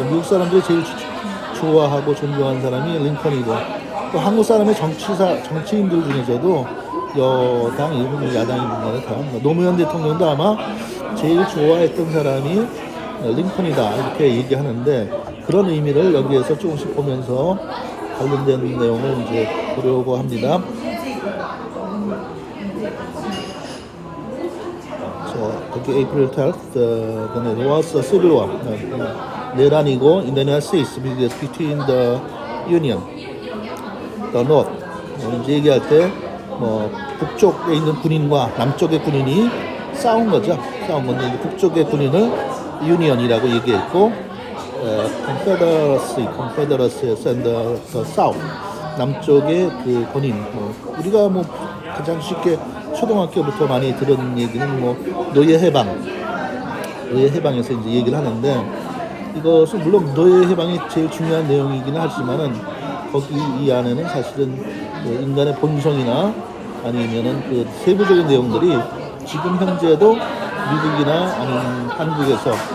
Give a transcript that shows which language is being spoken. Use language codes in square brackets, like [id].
[ko] 미국 사람들이 제일 좋아하고 존경하는 사람이 링컨이고, 또 한국 사람의 정치인들 중에서도 여당, 일본 야당이든 간에 다 노무현 대통령도 아마 제일 좋아했던 사람이 링컨이다 이렇게 얘기하는데, 그런 의미를 여기에서 조금씩 보면서 관련된 내용을 이제 보려고 합니다. [en] 여기 April 12th, there was a civil war. [ko] 내란이고 [en] in the United States between the Union, the North. [ko] 이제 얘기할 때 북쪽에 있는 군인과 남쪽의 군인이 싸운 거죠. 싸운 건데 북쪽의 군인을 Union이라고 얘기했고, [en] Confederacy and the South. [ko] 남쪽의 군인. 우리가 가장 쉽게 초등학교부터 많이 들은 얘기는 노예 해방에서 이제 얘기를 하는데, 이것은 물론 노예 해방이 제일 중요한 내용이기는 하지만은 거기 이 안에는 사실은 인간의 본성이나 아니면은 세부적인 내용들이 지금 현재도 미국이나 아니면 한국에서